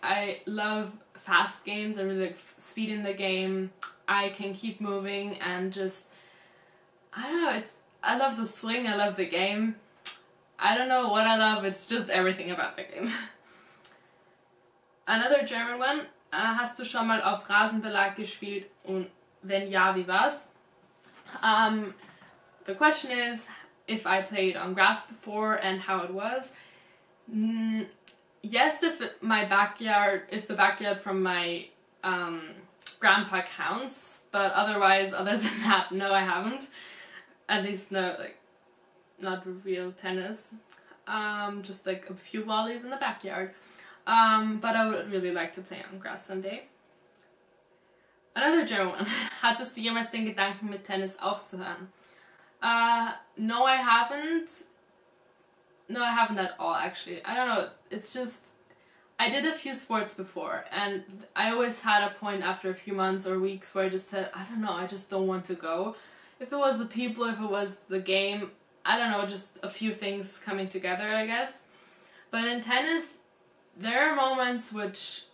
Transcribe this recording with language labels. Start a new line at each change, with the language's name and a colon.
English: I love fast games. I really like speed in the game. I can keep moving and just, I don't know. I love the swing. I love the game. I don't know what I love, it's just everything about the game. Another German one.
German: Hast du schon mal auf Rasenbelag gespielt, und wenn ja, wie war's?
English: The question is if I played on grass before and how it was. Yes, if the backyard from my grandpa counts, but otherwise, other than that, no, I haven't. At least no, like, not real tennis, just like a few volleys in the backyard, but I would really like to play on grass someday. Another German one.
German: Hattest du jemals den Gedanken, mit Tennis aufzuhören?
English: No, I haven't. No, I haven't at all, actually. I don't know, it's just, I did a few sports before, and I always had a point after a few months or weeks where I just said, I don't know, I just don't want to go. If it was the people, if it was the game, I don't know, just a few things coming together, I guess. But in tennis, there are moments which